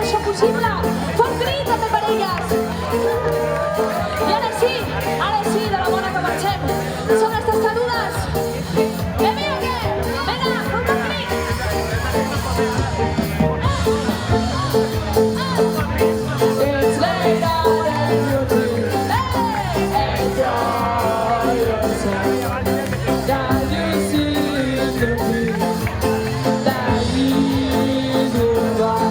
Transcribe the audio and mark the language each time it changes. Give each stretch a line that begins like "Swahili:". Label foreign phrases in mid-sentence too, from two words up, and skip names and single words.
Catalan: possible. Fort crit també per elles. I ara sí, de la bona que marxem. Són les Testarudes. Anem o què? Vinga, un fort crit.
English: It's late out and you're free. Enjoy yourself. That you see the dream. That you do right.